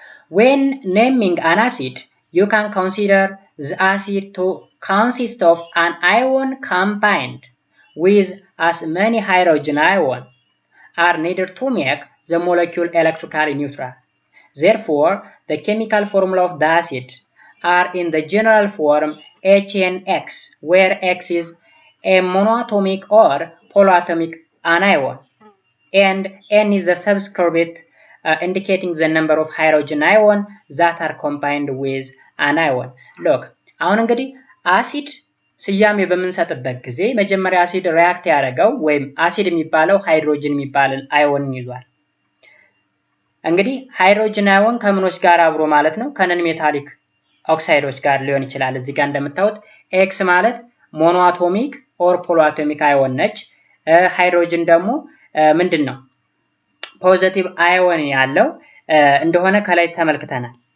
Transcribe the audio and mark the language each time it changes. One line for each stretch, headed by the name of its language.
English: when naming an acid you can consider the acid to consist of an ion combined with as many hydrogen ions are needed to make the molecule electrically neutral. Therefore, the chemical formula of the acid are in the general form HNX, where X is a monoatomic or polyatomic anion, and N is the subscript indicating the number of hydrogen ions that are combined with an ion.
Amharic: Look, አሁን እንግዲህ አሲድ ስያሜ በምንሰጥበት ጊዜ መጀመሪያ አሲድ ሪያክት ያደረገው ወይም አሲድ የሚባለው ሃይድሮጅን የሚባልን አዮን ይዟል። እንግዲህ ሃይድሮጅን አዮን ከምኖች ጋር አብሮ ማለት ነው ከነን ሜታሊክ ኦክሳይዶች ጋር ሊሆን ይችላል። እዚህ ጋር እንደምታዩት ኤክስ ማለት ሞኖአቶሚክ ኦር ፖሊአቶሚክ አዮን ነች። ሃይድሮጅን ደግሞ ምንድነው ፖዚቲቭ አዮን ያለው እንደሆነ ከላይ ተመልክተናል።